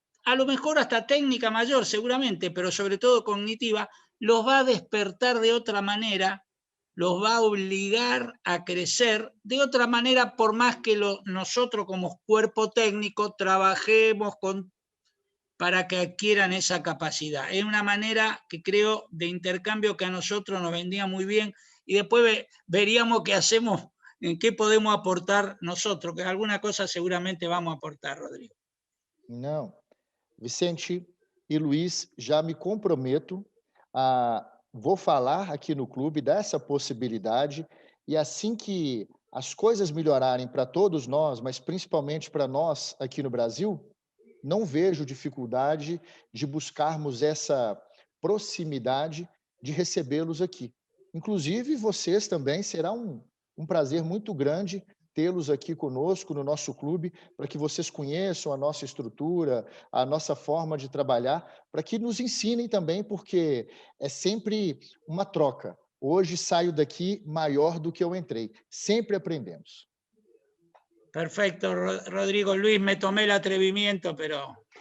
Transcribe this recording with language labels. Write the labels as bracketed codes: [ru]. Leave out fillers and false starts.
[es] a lo mejor hasta técnica mayor seguramente, pero sobre todo cognitiva, los va a despertar de otra manera, los va a obligar a crecer de otra manera, por más que nosotros como cuerpo técnico trabajemos para que adquieran esa capacidad. Es una manera que creo de intercambio que a nosotros nos vendría muy bien, y después veríamos qué hacemos, en qué podemos aportar nosotros, que alguna cosa seguramente vamos a aportar, Rodrigo. [pt] Não. Vicente e Luiz, já me comprometo vou falar aqui no clube dessa possibilidade, e assim que as coisas melhorarem para todos nós, mas principalmente para nós aqui no Brasil, não vejo dificuldade de buscarmos essa proximidade de recebê-los aqui. Inclusive, vocês também, será um prazer muito grande tê-los aqui conosco no nosso clube, para que vocês conheçam a nossa estrutura, a nossa forma de trabalhar, para que nos ensinem também, porque é sempre uma troca. Hoje saio daqui maior do que eu entrei. Sempre aprendemos. [es] Perfecto, Rodrigo. Luis, me tomé el atrevimiento, pero...